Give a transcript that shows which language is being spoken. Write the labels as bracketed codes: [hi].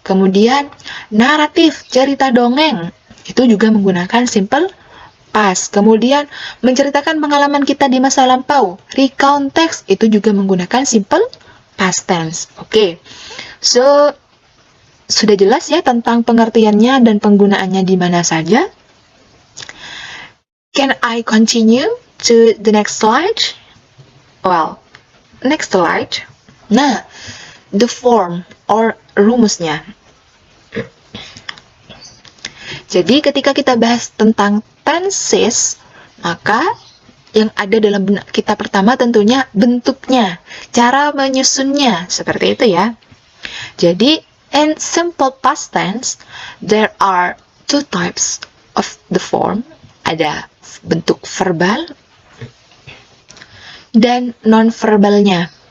[id] Kemudian, naratif, cerita dongeng, itu juga menggunakan simple past. Kemudian, menceritakan pengalaman kita di masa lampau, recount text, itu juga menggunakan simple past tense. Oke, so, sudah jelas ya tentang pengertiannya dan penggunaannya di mana saja? [en] Can I continue to the next slide? Well, next slide. Nah, the form or rumusnya. [id] Jadi ketika kita bahas tentang tenses, maka yang ada dalam benak kita pertama tentunya bentuknya, cara menyusunnya, seperti itu ya. [en] Jadi, in simple past tense, there are two types of the form. [id] Ada bentuk verbal dan non-verbalnya.